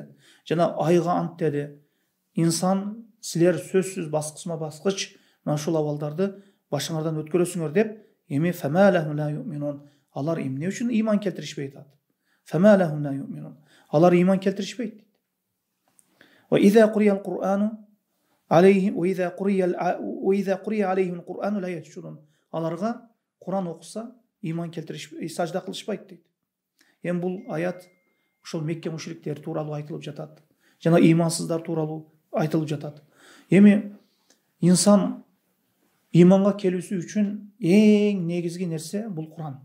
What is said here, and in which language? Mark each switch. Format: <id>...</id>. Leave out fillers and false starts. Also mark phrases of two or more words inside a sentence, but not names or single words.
<ky>Жана айга ант деди. Инсан, силер сөзсүз баскычма баскыч мына ушул абалдарды башыңардан өткөрөсүңөр деп, эми</ky> <ar>فما لهم لا يؤمنون.</ar> <ky>Алар эмне үчүн ыйман келтиришпейт атат?</ky> <ar>فما لهم لا يؤمنون.</ar> <ky>Алар ыйман келтиришпейт.</ky> <ar>وإذا قرئ القرآن عليهم وإذا قرئ عليهم القرآن لا يشعرون.</ar> <ky>Аларга Кур'ан окуса ыйман келтиришпейт, сажда кылышпайт дейт. Эми бул аят ушул Мекке мушриктери тууралуу айтылып жатат. Жана ыймансыздар тууралуу айтылып жатат. Эми инсан иманга келүүсү үчүн эң негизги нерсе бул Куран.</ky>